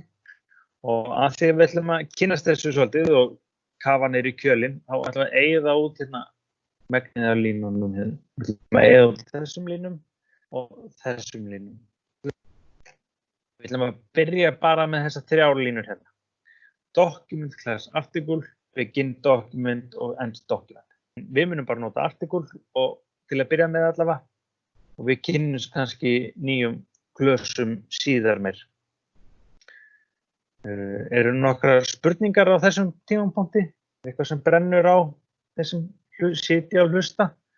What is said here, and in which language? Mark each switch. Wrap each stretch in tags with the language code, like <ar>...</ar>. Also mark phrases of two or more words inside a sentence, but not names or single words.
<is>Og að því við ætlum að kynnast þessu svolítið og kafa niður í kjölinn, þá ætlum við að eyða út hérna megnið af línunum hérna. Við ætlum að eyða út þessum línum og þessum línum. Við ætlum að byrja bara með þessar 3 línur hérna.</is> <en>Document class article, begin document og end document.</en> <is>Við munum bara nota article og til að byrja með allavega og við kynnumst kannski nýjum klösum síðar meir. Eru nokkrar spurningar á þessum tímapunkti? Eitthvað sem brennur á þessum sitja og hlusta?</is>